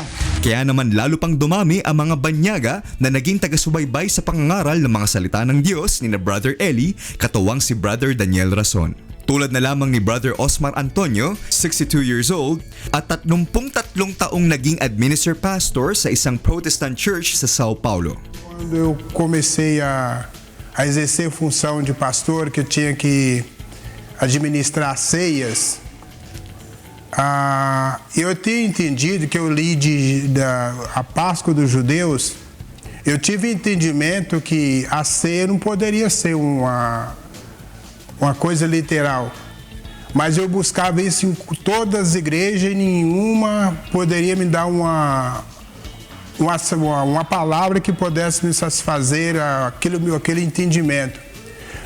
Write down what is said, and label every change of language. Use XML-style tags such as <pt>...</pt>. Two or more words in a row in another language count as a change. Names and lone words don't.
<tl>Kaya naman lalo pang dumami ang mga banyaga na naging taga-subaybay sa pangangaral ng mga salita ng Diyos ni na Brother Eli, katuwang si Brother Daniel Razon. Tulad na lamang ni Brother Osmar Antonio,</tl> <en>62 years old,</en> <tl>at 33 taong naging</tl> <en>administrator pastor</en> <tl>sa isang</tl> <en>Protestant church</en> <tl>sa Sao Paulo.</tl> <pt>Quando eu comecei a exercer função de pastor, que eu tinha que administrar ceias, eu tinha entendido que eu li a Páscoa dos Judeus, eu tive entendimento que a ceia não poderia ser uma coisa literal, mas eu buscava isso em todas as igrejas e nenhuma poderia me dar uma palavra que pudesse me satisfazer aquele entendimento.</pt>